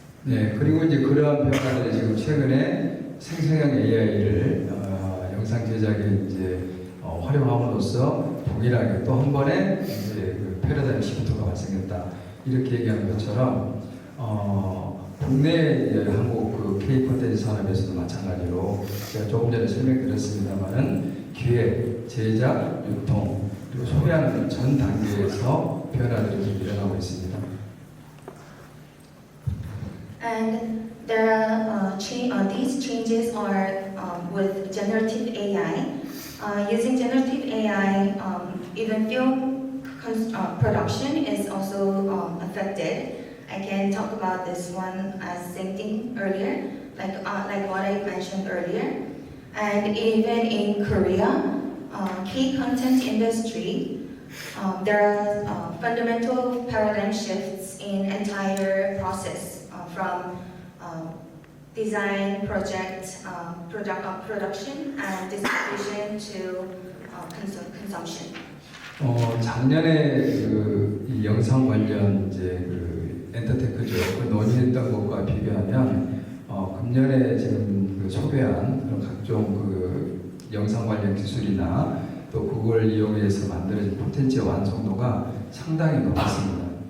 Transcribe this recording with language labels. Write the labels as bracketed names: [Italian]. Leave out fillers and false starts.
[Korean] 네, 그리고 이제 그러한 변화들이 지금 최근에 생성형 AI를 영상 제작에 이제 활용함으로써 동일하게 또 한 번에 이제 그 패러다임 시프트가 발생했다 이렇게 얘기하는 것처럼 국내 이제 한국 그 K 콘텐츠 산업에서도 마찬가지로 제가 조금 전에 설명드렸습니다만은 기획, 제작, 유통 그리고 소비하는 전 단계에서 변화들이 좀 일어나고 있습니다. [English] And there are these changes are with generative AI. Using generative AI, even film production is also affected. I can talk about this one as same thing earlier, like what I mentioned earlier. And even in Korea, K-content industry, there are fundamental paradigm shifts in entire process. From design, project, production, and distribution to consumption. [Korean] 작년에 이 영상 관련 이제 그 엔터테크죠. 그 논의했던 것과 비교하면 금년에 지금 그 소개한 그런 각종 그 영상 관련 기술이나 또 그걸 이용해서 만들어진 콘텐츠의 완성도가 상당히 높았습니다.